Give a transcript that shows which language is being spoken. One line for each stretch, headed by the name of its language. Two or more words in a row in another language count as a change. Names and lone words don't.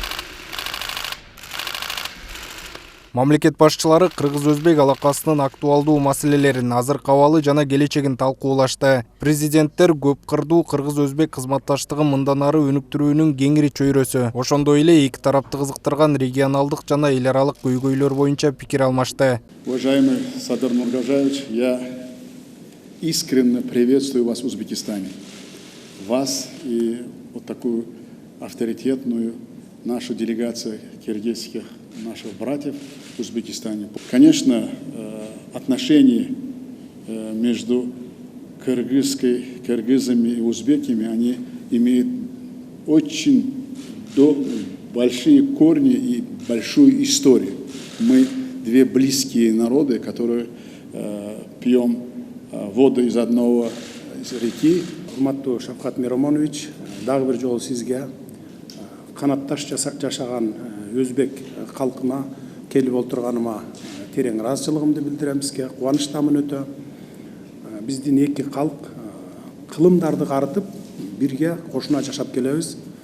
Kyrgyz: Мамлекет башчылары кыргыз-өзбек алакасынын актуалдуу маселелерин, азыркы абалы жана келечегин талкуулашты. Президенттер көп кырдуу кыргыз-өзбек кызматташтыгын мындан ары өнүктүрүүнүн кеңири чөйрөсү, ошондой эле эки тарапты кызыктырган регионалдык жана эл аралык көйгөйлөр боюнча пикир алмашты.
Russian: Уважаемый Садыр Нургажаевич, я искренне приветствую вас в Узбекистане. Вас и вот такую авторитетную нашу делегацию киргизских наших братьев в Узбекистане. Конечно, отношения между кыргызами и узбеками, они имеют очень большие корни и большую историю. Мы две близкие народы, которые пьем воду из одного реки.
Kyrgyz: Урматтуу Шавкат Миромонович, дагы бир жолу сизге канатташ жашаган өзбек калкына келип отурганыма терең ыраазычылыгымды билдирем сизге. Кубанычтамын өтө. Биздин эки калк кылымдарды карытып бирге кошуна жашап келебиз.